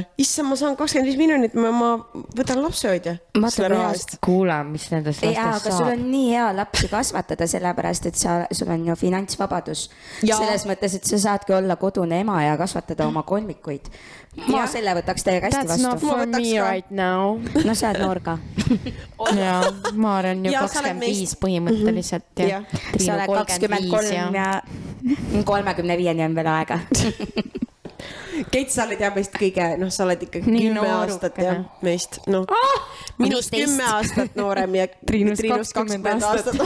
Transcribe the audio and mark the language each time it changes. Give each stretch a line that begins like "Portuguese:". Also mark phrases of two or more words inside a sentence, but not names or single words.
Estonian: Issa, ma saan 25 miljonit, ma võtan lapsehoidja. Kuule, mis nendest lastest saab. Aga sul on nii hea lapsi kasvatada, sellepärast, et sul on ju finantsvabadus. Selles mõttes, et sa saadki olla kodune ema ja kasvatada oma kolmikuid. Ma selle võtaks täiega hästi vastu.
English: That's not for me right now.
Estonian: No sa oled noor ka. Ja, ma olen ju 25 põhimõtteliselt. Sa oled 23 ja 35 on veel aega. Keit, sa oled jah meist kõige, sa oled ikka 10 aastat ja meist, minust 10 aastat noorem ja Triinust 20 aastat.